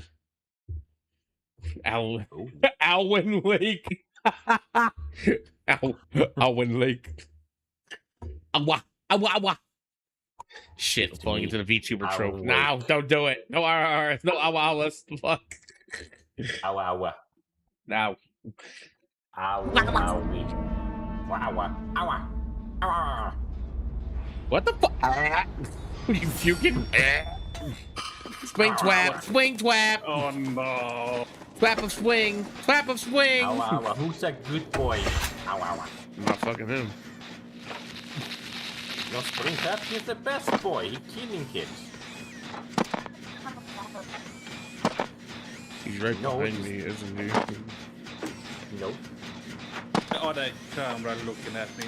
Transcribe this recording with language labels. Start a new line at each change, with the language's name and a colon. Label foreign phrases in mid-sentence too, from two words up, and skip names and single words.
English: Alwyn Lake. Alwyn Lake. Awa. Shit, It's falling me, into the VTuber trope. Alwyn No, Lake. don't do it. No RRs. No awalas. Fuck. Awa awa. Now. Awa awa. Awa awa. Awa. What the fuck? Are you puking? Swing twap. Swing twap. Oh no. Twap of swing. Twap of swing. Awa awa. Who's a good boy? Awa awa. I'm not fucking him. No, Springtrap is the best boy. He's killing kids. He's right No, behind me, isn't he? No. Oh, that camera looking at me.